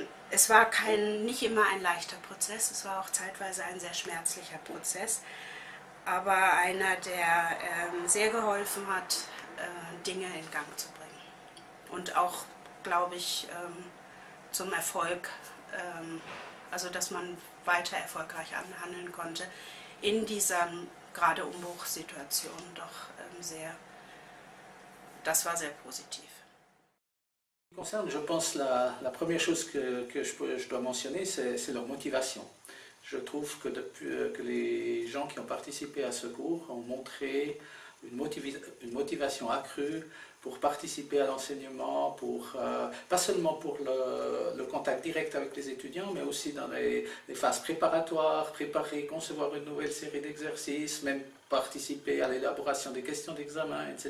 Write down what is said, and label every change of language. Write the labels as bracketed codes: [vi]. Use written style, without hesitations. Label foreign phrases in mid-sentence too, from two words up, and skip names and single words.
[de] Es war nicht immer ein leichter Prozess, es war auch zeitweise ein sehr schmerzlicher Prozess, aber einer, der sehr geholfen hat, Dinge in Gang zu bringen und auch, glaube ich, zum Erfolg, also dass man weiter erfolgreich handeln konnte in dieser gerade Umbruchssituation doch das war sehr positiv. [fr] Je pense la première chose que je dois mentionner, c'est leur motivation. Je trouve que les gens qui ont participé à ce cours ont montré une motivation accrue pour participer à l'enseignement, pas seulement pour le contact direct avec les étudiants, mais aussi dans les phases préparatoires, préparer, concevoir une nouvelle série d'exercices, même participer à l'élaboration des questions d'examen, etc.